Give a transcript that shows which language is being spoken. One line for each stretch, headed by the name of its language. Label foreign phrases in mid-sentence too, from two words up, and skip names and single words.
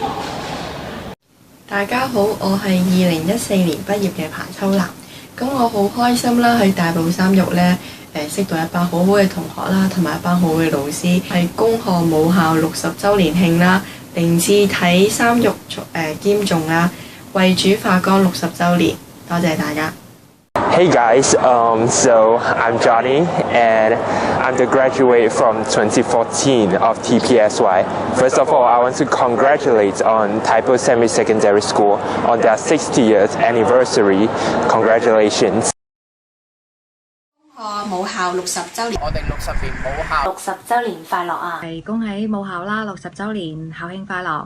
Cantonese: 大家好，我係2014年畢業嘅彭秋蘭，咁我好開心啦，喺大埔三育呢識到一班好好嘅同學啦，同埋一班好嘅老師，係恭賀母校60週年慶啦，定志體三育兼重啦，為主化光60週年，多謝大家。
English: Hey guys, so I'm Johnny and I'm the graduate from 2014 of TPSY. First of all, I want to congratulate on Da埔Semi-Secondary School on their 60th anniversary. Congratulations!
Cantonese: 母校60週年，我哋60年母校 60週年快樂啊！係恭喜母校啦，60週年校慶快樂！